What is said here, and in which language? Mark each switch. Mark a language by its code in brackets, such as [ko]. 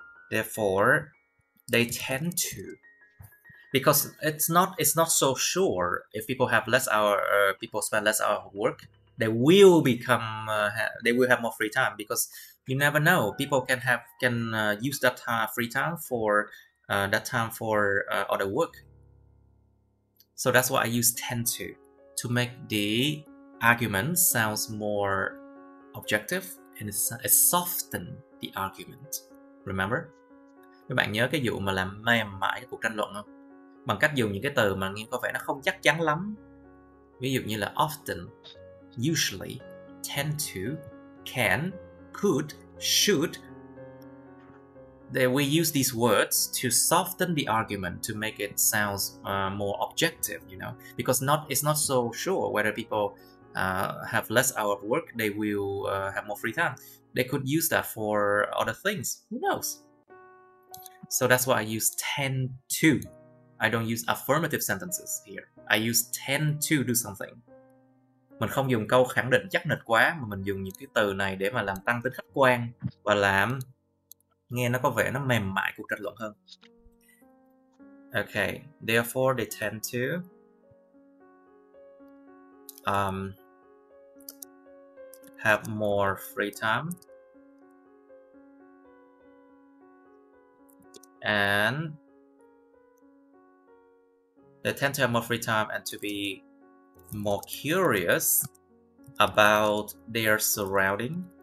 [en] Therefore, they tend to, because it's not so sure if people have less hour, people spend less hour of work, they will become they will have more free time, because you never know, people can use that free time for other work. So that's why I use tend to make the argument sounds more objective and it soften the argument. Remember? [vi] Các bạn nhớ cái vụ mà làm mềm mại cái cuộc tranh luận không? Bằng cách dùng những cái từ mà nghe có vẻ nó không chắc chắn lắm. Ví dụ như là [en] often, usually, tend to, can, could, should. We use these words to soften the argument, to make it sound more objective, you know, because it's not so sure whether people have less hour of work, they will have more free time. They could use that for other things. Who knows? So that's why I use tend to. I don't use affirmative sentences here. I use tend to do something. [vi] Mình không dùng câu khẳng định chắc nịch quá, mà mình dùng những cái từ này để mà làm tăng tính khách quan và làm nghe nó có vẻ nó mềm mại cuộc tranh luận hơn. [en] Okay, therefore they tend to have more free time, and they tend to have more free time and to be more curious about their surroundings.